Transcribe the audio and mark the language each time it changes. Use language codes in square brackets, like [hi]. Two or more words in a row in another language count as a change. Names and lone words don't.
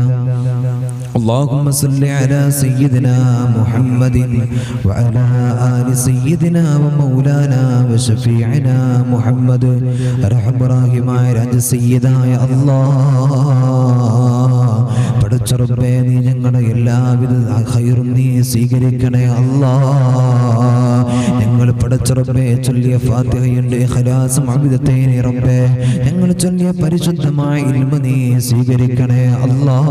[ar] اللهم صل على سيدنا محمد وعلى آل سيدنا ومولانا وشفيعنا محمد أرحم الراحمين [ml] രാജ സയ്യിദായ അല്ലാഹ്, പടച്ച റബ്ബേ നീ ഞങ്ങളുടെ എല്ലാവിധ ഖൈറും നീ സ്വീകരിക്കണേ അല്ലാഹ്. ഞങ്ങൾ പടച്ച റബ്ബേ ചൊല്ലിയ ഫാത്തിഹയുണ്ട് ഇഖ്ലാസും അബിദത്തൈനി റബ്ബേ ഞങ്ങൾ ചൊല്ലിയ പരിശുദ്ധമായ ഇൽമ നീ സ്വീകരിക്കണേ അല്ലാഹ്.